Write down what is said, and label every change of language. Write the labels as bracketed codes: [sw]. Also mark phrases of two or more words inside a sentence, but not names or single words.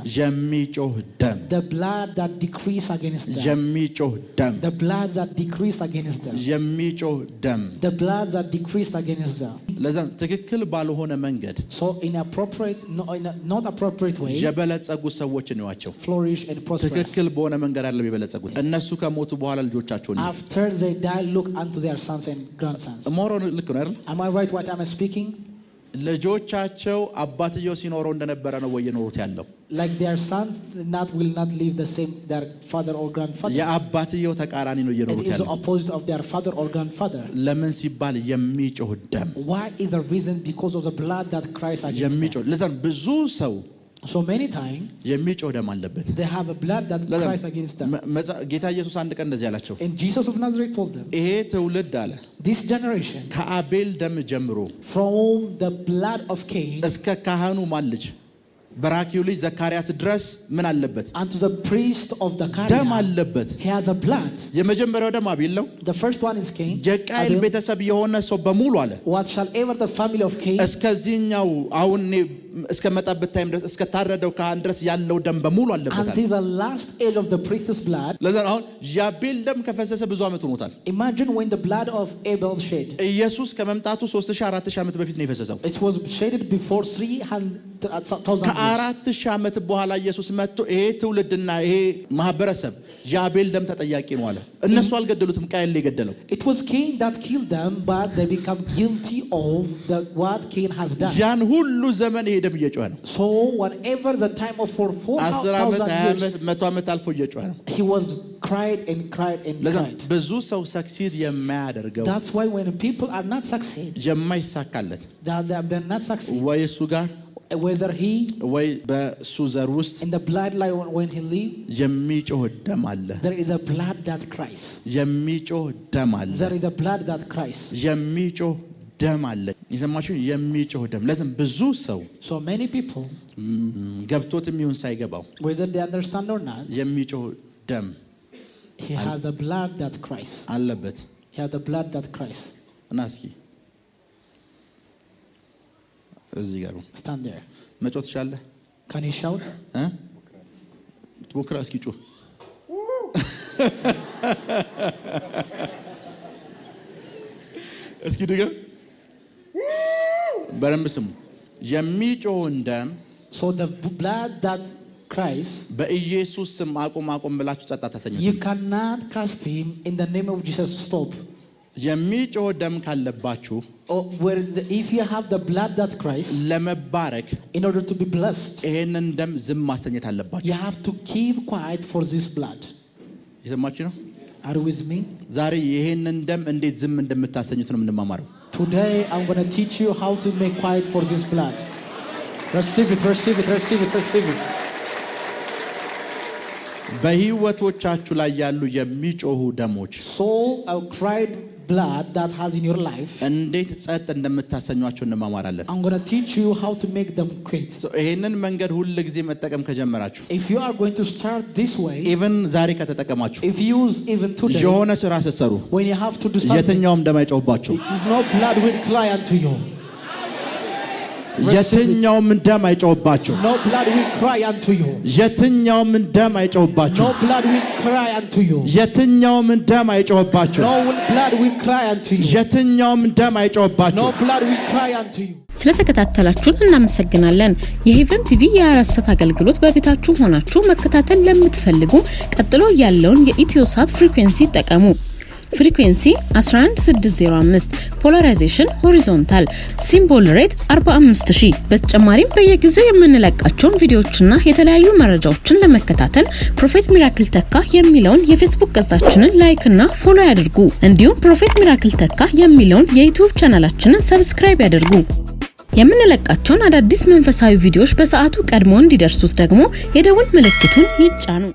[am] የሚጮህ ደም። [en] The blood that decrees against them. [am] የሚጮህ ደም። [en] The blood that decrees against them. [am] የሚጮህ ደም። [en] The blood that decrees against them. [am] ለዛም ትክክል ባልሆነ መንገድ [en] So inappropriate, not appropriate way, [am] የበለጸጉ ሰዎች ነዋቸው። [en] flourish and prosper. [am] ትክክል በሆነ መንገድ አይደለም የበለጸጉት። እነሱ ከሞቱ በኋላ ልጆቻቸው ነው። [en] After they die, look unto their sons and grandsons. [am] ሞሮን ልክ ነው አይደል? [en] Am I right what I'm speaking? [am] ልጆቻቸው አባትየው ሲኖረው እንደነበረ ነው ወይ የኖሩት ያለው? [en] Like their sons will not live the same their father or grandfather. [am] የአባትየው ተቃራኒ ነው እየኖሩት [en] It is [am] ያለው። [en] the opposite of their father or grandfather. [am] ለምን ሲባል የሚጮህ ደም። [en] Why is the reason? Because of the blood that cries against them. [am] የሚጮህ ለዛም ብዙ ሰው [en] So many times [am] የሚጮህ ደም አለበት። [en] they have a blood that cries against them. [am] ጌታ ኢየሱስ አንድ ቀን እንደዚህ አላቸው። [en] And Jesus of Nazareth told them, [am] ይሄ ትውልድ አለ [en] this generation [am] ከአቤል ደም ጀምሮ [en] from the blood of Cain [am] እስከ ካህኑ ማን ልጅ በራኪው ልጅ ዘካርያስ ድረስ ምን አለበት? [en] unto the priest of the [am] ደም አለበት። [en] he has a blood. [am] የመጀመሪያው ደም አቤል ነው። [en] The first one is Cain. [am] የቃየል ቤተሰብ የሆነ ሰው በሙሉ አለ [en] whatsoever the family of Cain [am] እስከዚህኛው አሁን እስከ መጣበት ታይም ድረስ እስከ ታረደው ካህን ድረስ ያለው ደም በሙሉ አለበት። [en] until the last age of the priest's blood. [am] ለዛ አሁን የአቤል ደም ከፈሰሰ ብዙ ዓመት ሆኖታል። [en] Imagine when the blood of Abel shed. [am] ኢየሱስ ከመምጣቱ 3000-4000 ዓመት በፊት ነው የፈሰሰው። [en] It was shedded before 300,000 years. [am] 4000 ዓመት በኋላ ኢየሱስ መጥቶ ይሄ ትውልድና ይሄ ማህበረሰብ የአቤል ደም ተጠያቂ ነው አለ። እነሱ አልገደሉትም፣ ቃየል ላይ ገደለው። [en] It was Cain that killed them, but they become guilty of what Cain has done. [am] ያን ሁሉ ዘመን ይሄ ደም እየጮኸ ነው። [en] So whatever the time of for [am] 10 ዓመት [en] 4,000 20 years, [am] ዓመት 100 ዓመት አልፎ እየጮኸ ነው። [en] he was cried and cried and [am] ለዛ [en] cried. [am] ብዙ ሰው ሰክሲድ የማያደርገው [en] That's why when people are not succeed, [am] የማይሳካለት [en] they're not succeed. [am] ወይ እሱ ጋር [en] Whether he [am] ወይ በሱ ዘር ውስጥ [en] in the bloodline when he lived, [am] የሚጮህ ደም አለ። [en] there is a blood that cries. [am] የሚጮህ ደም አለ። [en] There is a blood that cries. [am] የሚጮህ ደም አለ። የሰማችሁ የሚጮህ ደም። ለዚህ ብዙ ሰው [en] So many people, [am] ገብቶትም ይሁን ሳይገባው [en] whether they understand or not, [am] የሚጮህ ደም [en] he has a blood that cries. [am] አለበት። [en] He has a blood that cries. [am] እና እስኪ እዚህ ጋር [en] Stand there. [am] መጮህ ትችላለህ? [en] Can you shout? [am] ትሞክራ እስኪ ጮህ። እስኪ ድገም። በደንብ ስሙ። የሚጮህን ደም [en] So the blood that cries, [am] በኢየሱስ ስም አቁም አቁም ብላችሁ ጸጥ አታሰኙት። [en] you cannot cast him in the name of Jesus. Stop. [am] የሚጮህ ደም ካለባችሁ [en] If you have the blood that cries, [am] ለመባረክ [en] in order to be blessed, [am] ይሄንን ደም ዝም ማሰኘት አለባችሁ። [en] you have to keep quiet for this blood. [am] ይሰማችሁ ነው? [en] Are you with me? [am] ዛሬ ይሄንን ደም እንዴት ዝም እንደምታሰኙት ነው የምንማማረው። [en] Today I'm going to teach you how to make quiet for this blood. Receive it, receive it, receive it, receive it. [am] በህይወቶቻችሁ ላይ ያሉ የሚጮሁ ደሞች [en] So I cried blood that has in your life. [am] እንዴት ጸጥ እንደምታሰኟቸው እንማማራለን። [en] I'm going to teach you how to make them quit. [am] ይሄንን መንገድ ሁሉ ጊዜ መጠቀም ከጀመራችሁ [en] If you are going to start this way, [am] even ዛሬ ከተጠቀማችሁ [en] if you use even today, [am] የሆነ ስራ ስትሰሩ [en] when you have to do something, [am] የትኛውም ደም አይጮህባችሁ። [en] no blood will cry unto you. [am] የትኛውም ደም አይጮህባችሁ። [en] No blood will cry unto you. [am] የትኛውም ደም አይጮህባችሁ። [en] No blood will cry unto you. [am] የትኛውም ደም አይጮህባችሁ። [en] No blood will cry unto you. [am] የትኛውም ደም አይጮህባችሁ። [en] No blood will cry unto you. [am] ስለተከታተላችሁን እናመሰግናለን። የሄቨን ቲቪ የ24 ሰዓት አገልግሎት በቤታችሁ ሆናችሁ መከታተል ለምትፈልጉ ቀጥሎ ያለውን የኢትዮሳት ፍሪኩዌንሲ ተጠቀሙ። ፍሪኩዌንሲ 11605 [en] polarization horizontal symbol rate [am] 45000 በተጨማሪም በየጊዜው የምንለቃቸውን ቪዲዮዎችና የተለያዩ መረጃዎችን ለመከታተል ፕሮፌት ሚራክል ተካ የሚለውን የፌስቡክ ገጻችንን ላይክ እና ፎሎ ያድርጉ። እንዲሁም ፕሮፌት ሚራክል ተካ የሚለውን የዩቲዩብ ቻናላችንን ሰብስክራይብ ያድርጉ። የምንለቃቸውን አዳዲስ መንፈሳዊ ቪዲዮዎች በሰዓቱ ቀድሞ እንዲደርሱት ደግሞ የደውል ምልክቱን ይጫኑ።